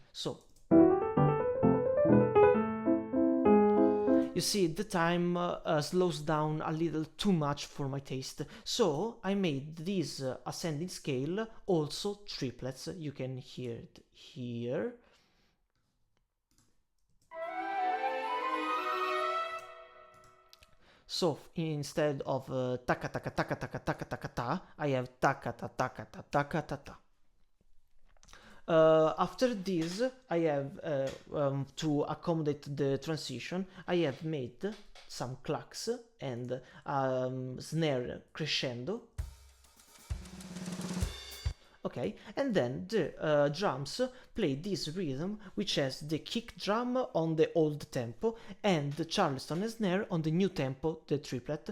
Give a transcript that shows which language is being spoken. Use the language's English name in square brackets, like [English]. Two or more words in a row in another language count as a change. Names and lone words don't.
[English] So you see, the time slows down a little too much for my taste, so I made this ascending scale also triplets. You can hear it here. So instead of taka taka taka taka taka taka ta, I have taka ta taka ta taka ta ta. After this, I have, to accommodate the transition, I have made some clacks and snare crescendo. Okay, and then the drums play this rhythm, which has the kick drum on the old tempo and the charleston and snare on the new tempo, the triplet.